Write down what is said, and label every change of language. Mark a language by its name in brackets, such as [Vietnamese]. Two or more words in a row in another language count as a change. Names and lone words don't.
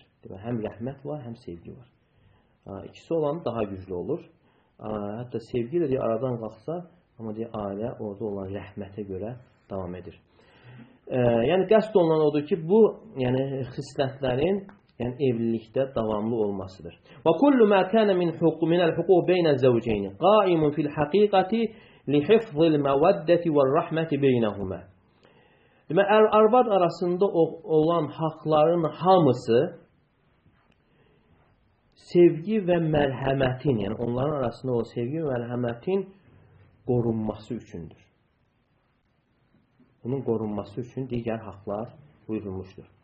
[Azerbaijani] Demək, həm rəhmət var, həm sevgi var. İkisi olan daha güclü olur. Hətta sevgi də aradan qalxsa, amma ailə orada olan rəhmətə görə davam edir. Yəni, qəsd olunan odur ki, bu yəni, xislətlərin yəni, evlilikdə davamlı olmasıdır. [Arabic] وَكُلُّ مَا كَانَ مِنَ الْحُقُوقِ بَيْنَ الزَّوْجَيْنِ قَائِمٌ فِي الْحَقِيقَةِ لِحِفْظِ الْمَوَدَّةِ وَالرَّحْمَةِ بَيْنَهُمَا [Azerbaijani] Demək, ər-arvad arasında olan haqların hamısı sevgi və mərhəmətin, yəni onların arasında o sevgi və mərhəmətin qorunması üçündür. Bunun qorunması üçün digər haqlar buyurulmuşdur.